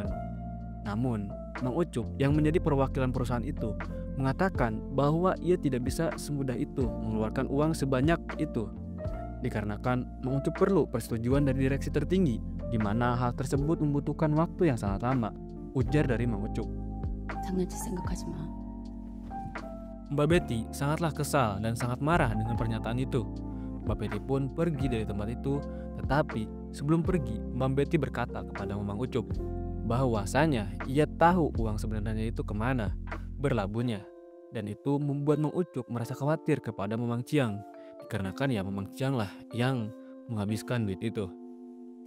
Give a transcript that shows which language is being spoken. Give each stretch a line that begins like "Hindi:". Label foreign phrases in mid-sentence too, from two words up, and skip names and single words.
Indonesian: Namun, Mang Ucup yang menjadi perwakilan perusahaan itu mengatakan bahwa ia tidak bisa semudah itu mengeluarkan uang sebanyak itu, dikarenakan Mang Ucup perlu persetujuan dari direksi tertinggi, di mana hal tersebut membutuhkan waktu yang sangat lama, ujar dari Mang Ucup.
Korean: 장난칠 생각하지 마.
Indonesian: Mbak Betty sangatlah kesal dan sangat marah dengan pernyataan itu. Mbak Betty pun pergi dari tempat itu, tetapi sebelum pergi, Mbak Betty berkata kepada Mang Ucup bahwasanya ia tahu uang sebenarnya itu kemana berlabuhnya, dan itu membuat Mang Ucup merasa khawatir kepada Mamang Chiang, dikarenakan ya Mamang Chiang lah yang menghabiskan duit itu.